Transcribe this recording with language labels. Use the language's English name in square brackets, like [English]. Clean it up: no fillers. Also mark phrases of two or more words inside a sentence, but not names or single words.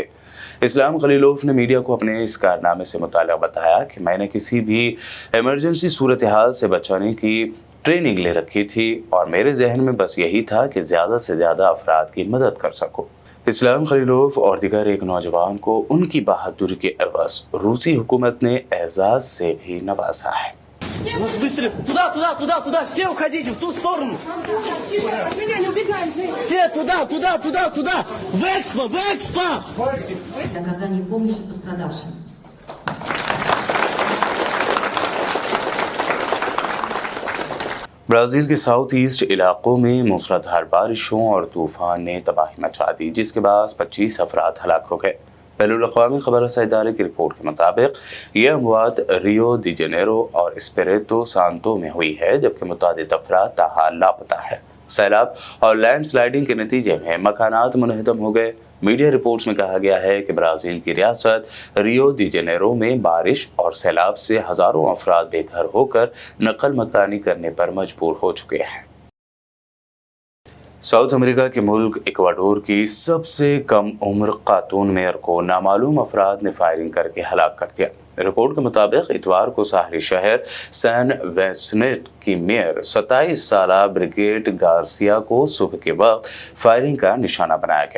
[Urdu] اسلام خلیلوف نے میڈیا کو اپنے اس کارنامے سے متعلق بتایا کہ میں نے کسی بھی ایمرجنسی صورتحال سے بچانے کی ٹریننگ لے رکھی تھی اور میرے ذہن میں بس یہی تھا کہ زیادہ سے زیادہ افراد کی مدد کر سکوں۔ اسلام خلیلوف اور دیگر ایک نوجوان کو ان کی بہادری کے عوض روسی حکومت نے اعزاز سے بھی نوازا ہے۔ [Russian] Быстрее! Туда, туда, туда, туда! Все уходите в ту сторону! Все туда, туда, туда, туда! В Экспо! В Экспо! Оказание помощи пострадавшим. [Urdu] برازیل کے ساؤتھ ایسٹ علاقوں میں موسلادھار بارشوں اور طوفان نے تباہی مچا دی جس کے باعث 25 افراد ہلاک ہو گئے۔ بین الاقوامی خبر رساں ادارے کی رپورٹ کے مطابق یہ اموات ریو دی جنیرو اور اسپریتو سانتو میں ہوئی ہے جبکہ متعدد افراد تاحال لاپتہ ہیں۔ سیلاب اور لینڈ سلائیڈنگ کے نتیجے میں مکانات منہدم ہو گئے۔ میڈیا رپورٹس میں کہا گیا ہے کہ برازیل کی ریاست ریو دی جنیرو میں بارش اور سیلاب سے ہزاروں افراد بے گھر ہو کر نقل مکانی کرنے پر مجبور ہو چکے ہیں۔ ساؤتھ امریکہ کے ملک ایکواڈور کی سب سے کم عمر خاتون میئر کو نامعلوم افراد نے فائرنگ کر کے ہلاک کر دیا. رپورٹ کے مطابق اتوار کو ساحلی شہر سین ونسنٹ کی میئر 27 سالہ بریگیڈ گارسیا کو صبح کے وقت فائرنگ کا نشانہ بنایا گیا.